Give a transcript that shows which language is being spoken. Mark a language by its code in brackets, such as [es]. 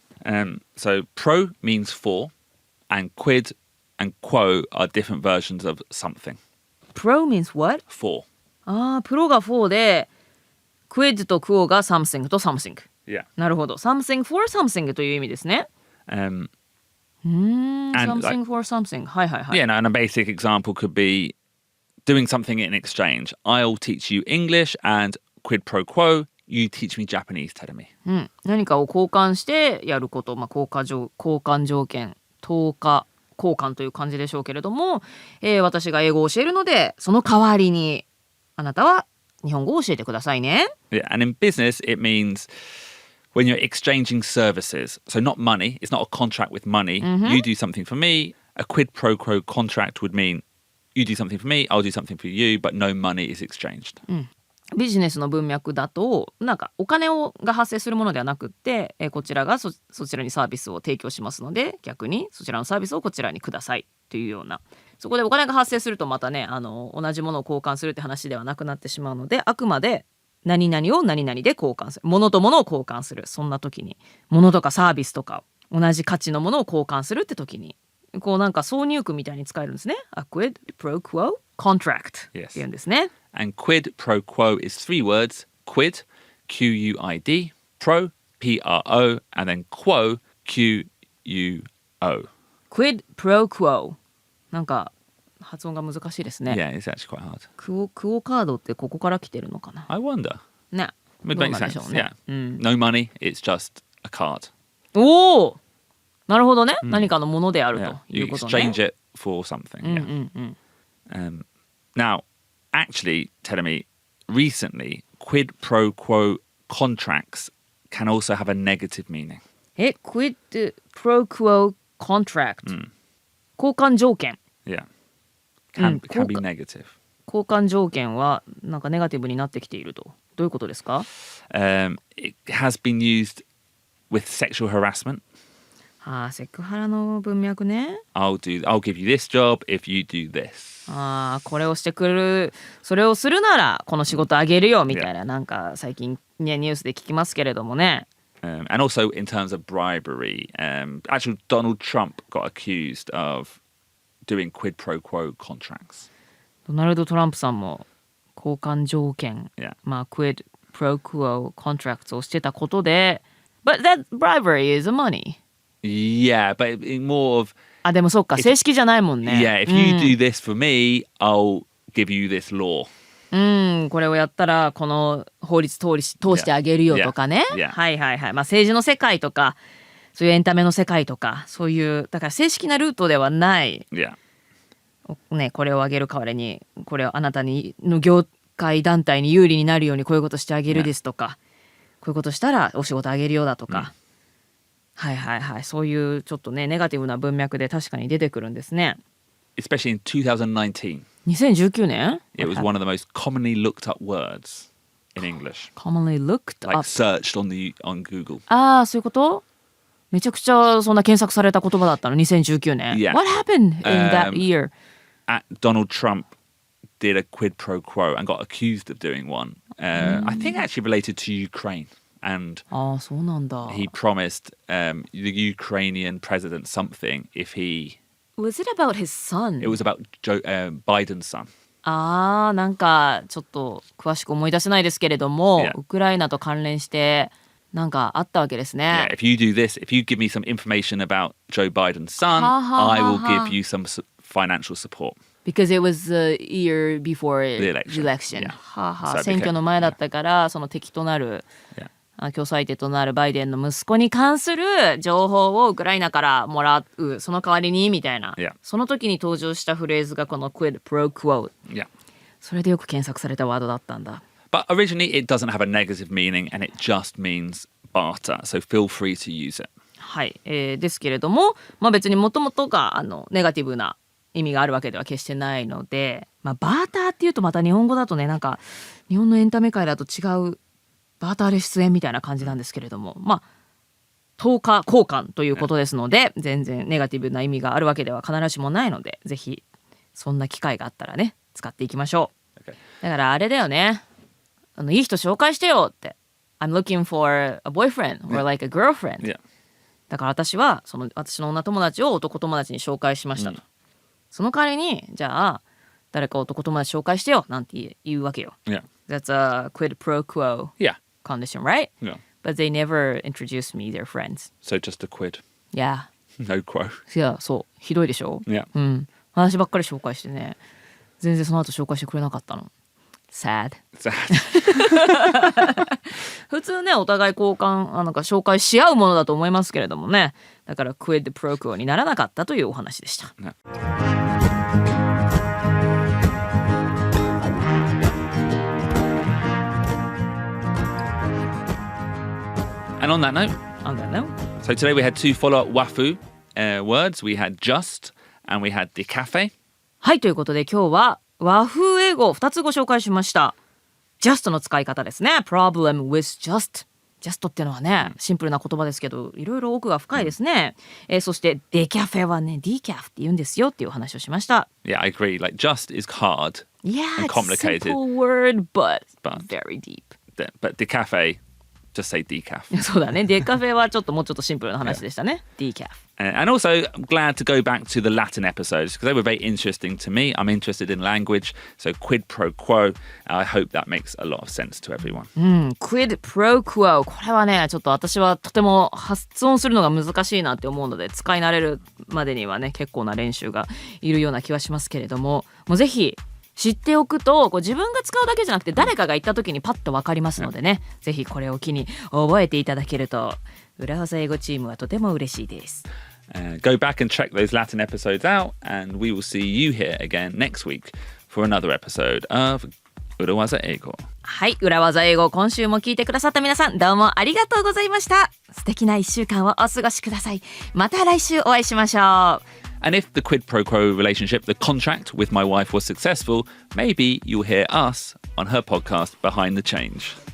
[en] So pro means for, and quid and quo are different versions of something. Pro means what? For. [ja] プロがforで、quid と quo が something と something。 [en] Yeah. [ja] なるほど。 [en] something for something [ja] という意味ですね。 [en] something for something。 [ja] はいはいはい。 [en] Yeah, and a basic example could be doing something in exchange. I'll teach you English, and quid pro quo, you teach me Japanese, Tenemi. [ja] 何かを交換してやること、交換条件、等価交換という感じでしょうけれども、私が英語を教えるので、その代わりにあなたは日本語を教えてくださいね。 [en] Yeah, and in business, it means when you're exchanging services. So not money, it's not a contract with money. You do something for me. A quid pro quo contract would mean you do something for me, I'll do something for you, but no money is exchanged. [ja] ビジネスの文脈だと、お金が発生するものではなくって、こちらがそちらにサービスを提供しますので、逆にそちらのサービスをこちらにくださいというような。そこでお金が発生するとまたね、同じものを交換するって話ではなくなってしまうので、あくまで何々を何々で交換する、物と物を交換する、そんな時に物とかサービスとか同じ価値のものを交換するって時に挿入句みたいに使えるんですね。 A quid pro quo contract っていうんですね。 [en] And quid pro quo is 3 words. Quid, Q-U-I-D, pro, P-R-O, and then quo, Q-U-O. [ja] Quid pro quo。 発音が難しいですね。 [en] Yeah, it's actually quite hard. [ja] クオカードってここから来てるのかな。 [en] I wonder. [ja] ね。 [en] It [ja] どう [en] makes [ja] なんでしょ [en] sense. [ja] うね。 [en] Yeah. No money, it's just a card. [ja] おお、なるほどね。何かのものである [en] Yeah. [ja] とい [en] You [ja] うことね。 [en] exchange it for something. Yeah. Now, actually, Tenemi, recently, quid pro quo contracts can also have a negative meaning. [ja] Quid pro quo contract、交換条件。 [en] Yeah. can be negative. [ja] 交換条件はなんかネガティブになってきていると。どういうことですか？ [en] It has been used with sexual harassment. [ja] セクハラの文脈ね。 [en] I'll give you this job if you do this. [ja] これをしてくる、それをするならこの仕事あげるよみたいな、なんか最近ねニュースで聞きますけれどもね。 [en] And also in terms of bribery, actually Donald Trump got accused of doing quid pro quo contracts. [ja] ドナルド・トランプさんも交換条件、quid pro quo contracts をしてたことで、 [en] but that bribery is money. Yeah, but more of [ja] でもそっか、正式じゃないもんね。 [en] Yeah, if you do this for me, I'll give you this law. [ja] これをやったらこの法律通してあげるよとかね。はいはいはい。政治の世界とか、そういうエンタメの世界とか、そういうだから正式なルートではない。ね、これをあげる代わりに、これをあなたにの業界団体に有利になるようにこういうことしてあげるですとか、こういうことしたらお仕事あげるよだとか。はいはいはい。そういうちょっとねネガティブな文脈で確かに出てくるんですね。 [en] Especially in 2019. [ja] 2019年 [en] It was one of the most commonly looked up words in English. Commonly looked Like up. searched on Google. [ja] そういうこと？めちゃくちゃそんな検索された言葉だったの2019年。 [en] Yeah. What happened in that year? Donald Trump did a quid pro quo and got accused of doing one. I think actually related to Ukraine. And [ja] そうなんだ。 [en] he promised the Ukrainian president something if he... Was it about his son? It was about Biden's son. [ja] なんかちょっと詳しく思い出せないですけれども、 [en] Yeah. [ja] ウクライナと関連してなんかあったわけですね。 [en] Yeah, if you do this, if you give me some information about Joe Biden's son, I will give you some financial support. Because it was the year before The election. Yeah. So it [ja] 選挙の前だったから、その敵となる、競争相手となるバイデンの息子に関する情報をウクライナからもらう、その代わりにみたいな、その時に登場したフレーズがこの quid pro quo。 [en] Yeah. [ja] それでよく検索されたワードだったんだ。 [en] But originally it doesn't have a negative meaning and it just means barter. So feel free to use it. [ja] はい、ですけれども、別にもともとがネガティブな意味があるわけでは決してないので、バーターっていうとまた日本語だとね、なんか日本のエンタメ界だと違うバーターで出演みたいな感じなんですけれども、等価交換ということですので、全然ネガティブな意味があるわけでは必ずしもないので、ぜひそんな機会があったらね使っていきましょう。だからあれだよね、いい人紹介してよって。 [en] I'm looking for a boyfriend or like a girlfriend. Yeah. [ja] だから私は私の女友達を男友達に紹介しましたと。その代わりにじゃあ誰か男友達紹介してよなんて言うわけよ。 [en] Yeah. That's a quid pro quo Yeah. condition, right? Yeah. But they never introduced me their friends. So just a quid. Yeah. No quo. [ja] いや、そう。ひどいでしょ？ [en] Yeah. [ja] 話ばっかり紹介してね。全然その後紹介してくれなかったの。 [en] Sad. Sad. [ja] 普通ね、お互い交換、なんか紹介し合うものだと思いますけれどもね。だからクイッドプロクオにならなかったというお話でした。 [en] No. And on that note, so today we had two follow-up wafu words. We had just and we had Decaf. [ja] はい、ということで今日は和風英語を2つご紹介しました。 Just の使い方ですね。 [en] Problem with just。 [ja] Just っていうのはね、シンプルな言葉ですけど、いろいろ奥が深いですね。そしてデキャフェはね、Decaf って言うんですよっていうお話をしました。 [en] Yeah, I agree. Like just is hard Yeah, and complicated. It's a simple word, but very deep. But Decaf, just say decaf. [ja] そうだね。デカフェはちょっともうちょっとシンプルな話でしたね。 [en] Decaf. And also, I'm glad to go back to the Latin episodes because they were very interesting to me. I'm interested in language, so quid pro quo. I hope that makes a lot of sense to everyone. Quid pro quo. [ja] これはね、ちょっと私はとても発音するのが難しいなって思うので、使い慣れるまでにはね、結構な練習がいるような気はしますけれども、もうぜひ知っておくと自分が使うだけじゃなくて誰かが言った時にパッと分かりますのでね、ぜひこれを機に覚えていただけると裏技英語チームはとても嬉しいです。 [en] Go back and check those Latin episodes out and we will see you here again next week for another episode of 裏技英語。 [ja] はい、裏技英語今週も聞いてくださった皆さんどうもありがとうございました。素敵な1週間をお過ごしください。また来週お会いしましょう。 [en] And if the quid pro quo relationship, the contract with my wife was successful, maybe you'll hear us on her podcast Behind the Change.